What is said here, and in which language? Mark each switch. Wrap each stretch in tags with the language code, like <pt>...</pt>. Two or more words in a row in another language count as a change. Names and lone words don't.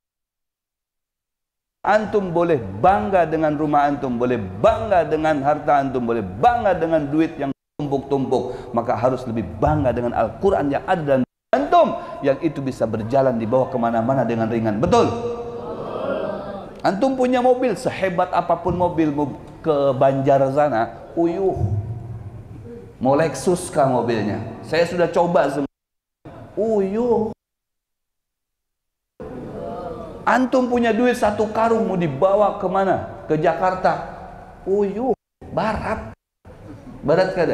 <id>Antum boleh bangga dengan rumah antum, boleh bangga dengan harta antum, boleh bangga dengan duit yang tumpuk-tumpuk. Maka harus lebih bangga dengan Al-Quran yang ada dalam antum, yang itu bisa berjalan di bawah kemana-mana dengan ringan. Betul? Antum punya mobil, sehebat apapun mobil ke Banjar sana, uyuh, Mau Lexus kah mobilnya? Saya sudah coba semua. Uyuh. Antum punya duit 1 karung mau dibawa kemana?</id> <bjn>Ke Jakarta. Uyuh, barat. Barat kada?</bjn>